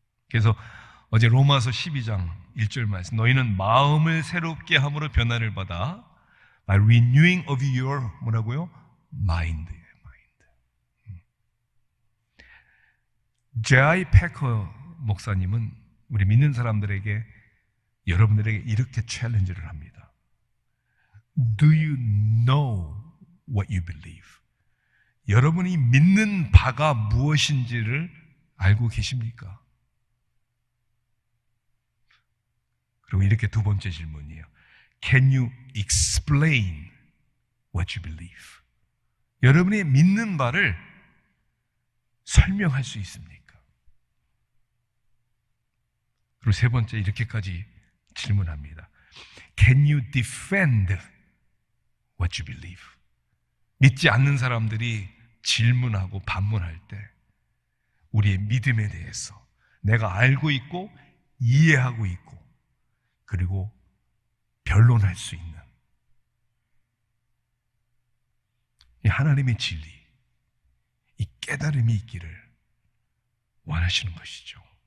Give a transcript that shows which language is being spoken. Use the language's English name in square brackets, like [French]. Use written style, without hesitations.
[Korean] 그래서 어제 로마서 12장 1절 말씀, 너희는 마음을 새롭게 함으로 변화를 받아 [English] by renewing of your [Korean] 뭐라고요? [English] mind. J.I. [Korean] 패커 목사님은 우리 믿는 사람들에게, 여러분들에게 이렇게 챌린지를 합니다. [English] Do you know what you believe? [Korean] 여러분이 믿는 바가 무엇인지를 알고 계십니까? 그리고 이렇게 두 번째 질문이에요. [English] Can you explain what you believe? [Korean] 여러분이 믿는 바를 설명할 수 있습니까? 그리고 세 번째 이렇게까지 질문합니다. [English] Can you defend what you believe? [Korean] 믿지 않는 사람들이 질문하고 반문할 때 우리의 믿음에 대해서 내가 알고 있고 이해하고 있고 그리고 변론할 수 있는 이 하나님의 진리, 이 깨달음이 있기를 원하시는 것이죠.